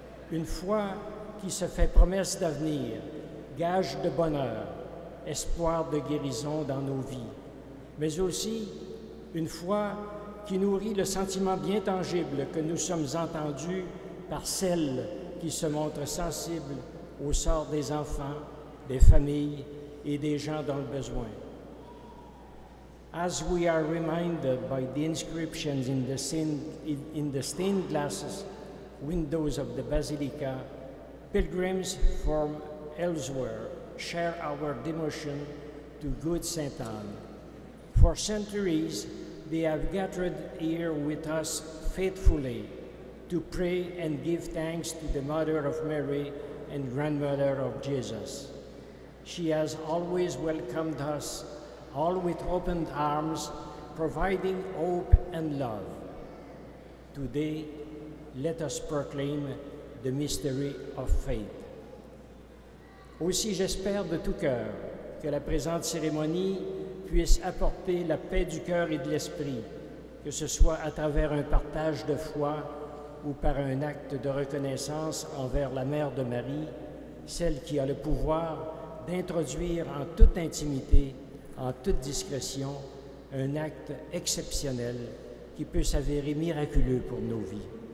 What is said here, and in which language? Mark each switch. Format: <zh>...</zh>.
<fr>Une foi qui se fait promesse d'avenir, gage de bonheur, espoir de guérison dans nos vies, mais aussi une foi qui nourrit le sentiment bien tangible que nous sommes entendus par celles qui se montrent sensibles au sort des enfants, des familles et des gens dans le besoin.</fr> <en>As we are reminded by the inscriptions in the stained glass windows of the Basilica, pilgrims from elsewhere share our devotion to good Saint Anne. For centuries, they have gathered here with us faithfully to pray and give thanks to the Mother of Mary and Grandmother of Jesus. She has always welcomed us, all with open arms, providing hope and love. Today, let us proclaim the mystery of faith.</en> <fr>Aussi, j'espère de tout cœur que la présente cérémonie puisse apporter la paix du cœur et de l'esprit, que ce soit à travers un partage de foi ou par un acte de reconnaissance envers la Mère de Marie, celle qui a le pouvoir d'introduire en toute intimité, en toute discrétion, un acte exceptionnel qui peut s'avérer miraculeux pour nos vies.</fr>